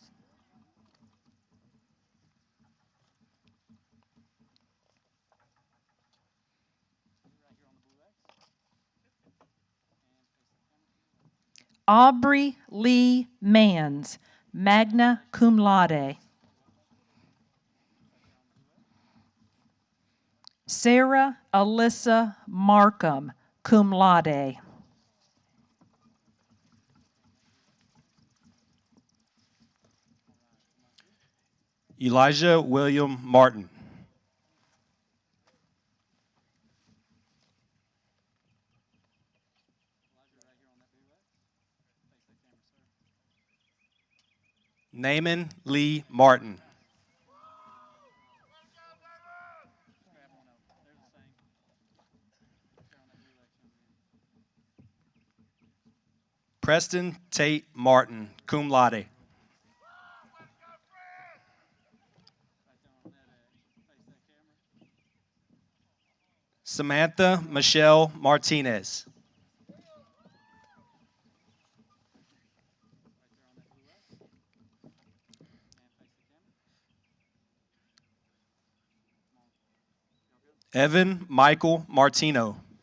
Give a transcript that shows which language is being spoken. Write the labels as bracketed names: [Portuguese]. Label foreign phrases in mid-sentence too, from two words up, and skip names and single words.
[English] Aubrey Lee Mans, [Latin] magna cum laude. [English] Sarah Alyssa Markham, [Latin] cum laude. [English] Elijah William Martin. Naaman Lee Martin. Preston Tate Martin, [Latin] cum laude. [English] Samantha Michelle Martinez. Evan Michael Martino.